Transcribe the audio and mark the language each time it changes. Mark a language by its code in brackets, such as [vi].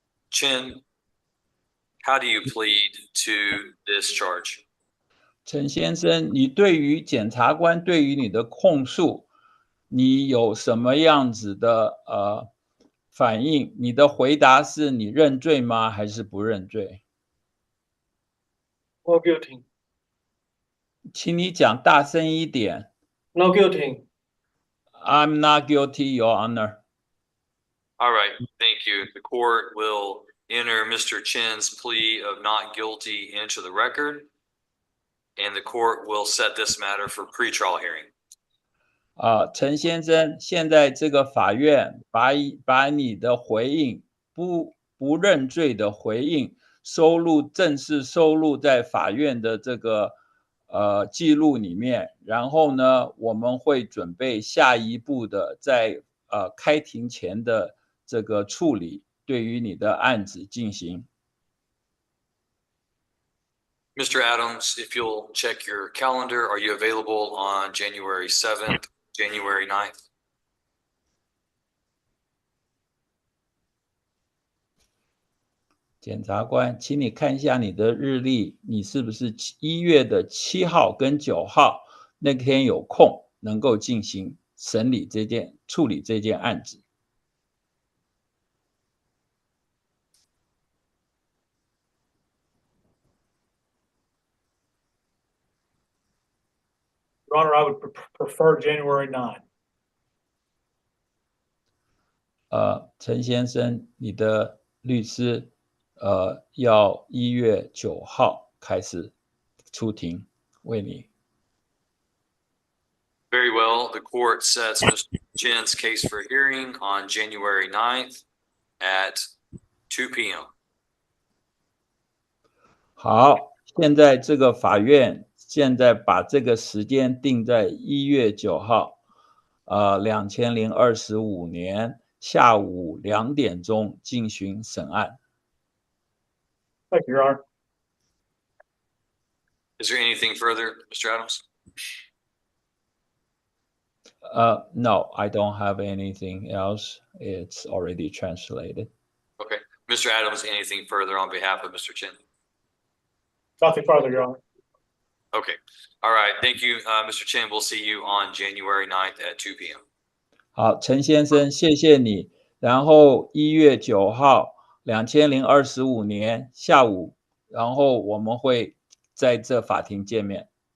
[en] Chen, how do you plead to this charge? [zh] 陈先生，你对于检察官对于你的控诉，你有什么样子的反应？你的回答是你认罪吗？还是不认罪？ [en] No guilty. [zh] 请你讲大声一点。 [en] No guilty. I'm not guilty, Your Honor. All right, thank you. The court will enter Mr. Chen's plea of not guilty into the record, and the court will set this matter for pretrial hearing. [zh] 陈先生，现在这个法院把你的回应不认罪的回应正式收录在法院的这个记录里面，然后呢，我们会准备下一步的在开庭前的这个处理，对于你的案子进行。 [en] Mr. Adams, if you'll check your calendar, are you available on January 7th, January 9th? [zh] 检察官，请你看一下你的日历，你是不是1月7号跟9号那天有空，能够进行处理这件案子？ [en] Your Honor, I would prefer January 9. [zh] 陈先生，你的律师要1月9号开始出庭为你。 [en] Very well. The court sets Mr. Chen's case for hearing on January 9th at 2 p.m. [zh] 好，现在这个法院现在把这个时间定在1月9号，2025年下午2点钟进行审案。 [en] Thank you, Your Honor. Is there anything further, Mr. Adams? No, I don't have anything else. It's already translated. Okay. Mr. Adams, anything further on behalf of Mr. Chen? Nothing further, Your Honor. Okay. All right. Thank you, Mr. Chen. We'll see you on January 9th at 2 p.m. [zh] 好，陈先生，谢谢你。然后1月9号，2025年下午，然后我们会在这法庭见面。